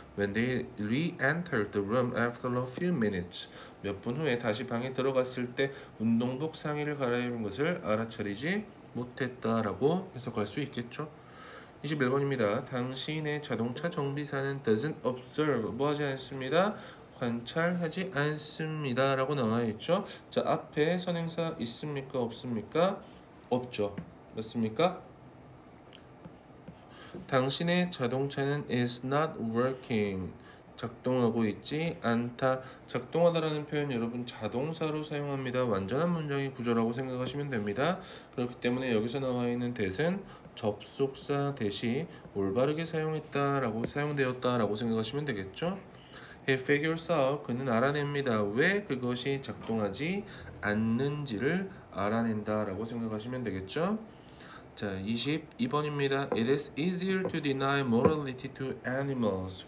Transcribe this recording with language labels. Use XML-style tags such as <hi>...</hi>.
<en>When they re-entered the room after a few minutes,</en> <ko>몇 분 후에 다시 방에 들어갔을 때 운동복 상의를 갈아입은 것을 알아차리지 못했다라고 해석할 수 있겠죠. 21번입니다. 당신의 자동차 정비사는</ko> <en>doesn't observe</en> <ko>뭐하지 않습니다. 관찰하지 않습니다 라고 나와 있죠. 자, 앞에 선행사 있습니까 없습니까? 없죠. 맞습니까? 당신의 자동차는</ko> <en>is not working.</en> <ko>작동하고 있지 않다. 작동하다라는 표현 여러분 자동사로 사용합니다. 완전한 문장의 구조라고 생각하시면 됩니다. 그렇기 때문에 여기서 나와 있는 that은 접속사 that이 올바르게 사용되었다라고 생각하시면 되겠죠.</ko> <en>He figures out</en> <ko>그는 알아냅니다. 왜 그것이 작동하지 않는지를 알아낸다라고 생각하시면 되겠죠. 자, 22번입니다.</ko> <en>It is easier to deny morality to animals.</en>